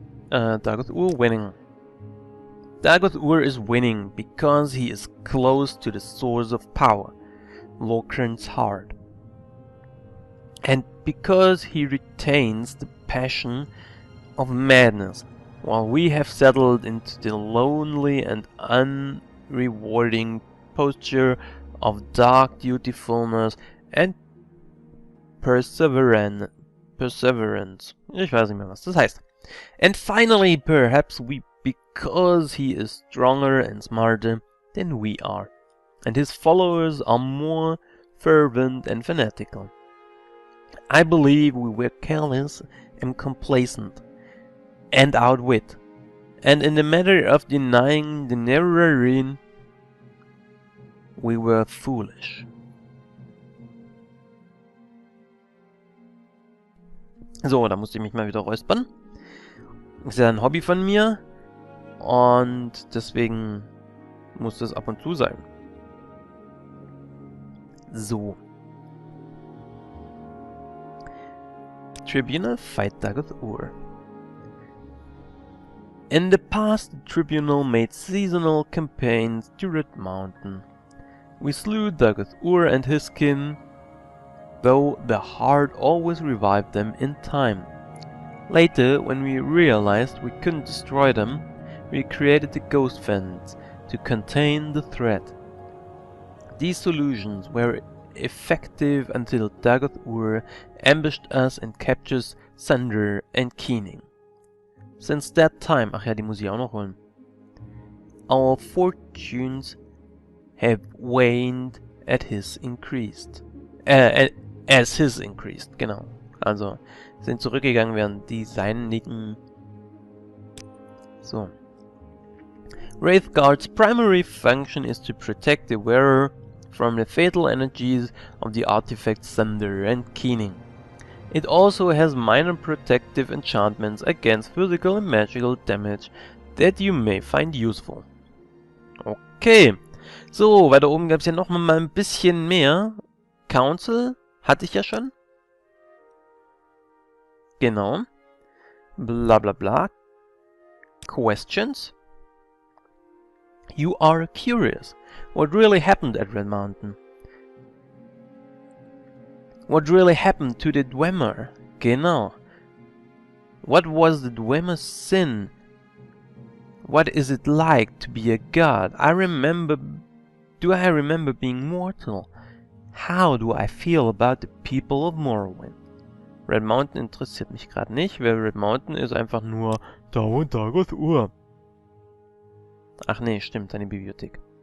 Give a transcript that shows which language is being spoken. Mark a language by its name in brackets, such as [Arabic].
[English] Dagoth-Ur winning. Dagoth-Ur is winning because he is close to the source of power, Hrnchamd's heart, and because he retains the passion of madness, while we have settled into the lonely and unrewarding posture of dark dutifulness and perseverance. [German] Ich weiß nicht mehr, was das heißt. [English] And finally, perhaps because he is stronger and smarter than we are, and his followers are more fervent and fanatical. I believe we were careless and complacent, and outwit, and in the matter of denying the Nererin, we were foolish. [German] So, da musste ich mich mal wieder räuspern. Ist ja ein Hobby von mir und deswegen muss das ab und zu sein. So. [English] Tribunal fight Dagoth-Ur. In the past, the tribunal made seasonal campaigns to Red Mountain. We slew Dagoth-Ur and his kin, though the heart always revived them in time. Later, when we realized we couldn't destroy them, we created the Ghost Fence to contain the threat. These solutions were effective until Dagoth-Ur ambushed us and captures Zaldiir and Keening. Since that time, [German] ach ja, die muss ich auch noch holen. [English] Our fortunes have waned as his increased, [German] genau. Also, sind zurückgegangen, während die seinigen. So. [English] Wraithguard's primary function is to protect the wearer from the fatal energies of the artifacts Zaldiir and Keening. It also has minor protective enchantments against physical and magical damage that you may find useful. Okay. [German] So, weiter oben gab es ja noch mal ein bisschen mehr. Council hatte ich ja schon. Genau. Bla bla bla. Questions. [English] You are curious. What really happened at Red Mountain? What really happened to the Dwemer? [German] Genau. [English] What was the Dwemer's sin? What is it like to be a god? Do I remember being mortal? How do I feel about the people of Morrowind? [German] Red Mountain interessiert mich gerade nicht, weil Red Mountain ist einfach nur da und Dagoth-Ur. Ach nee, stimmt, eine Bibliothek.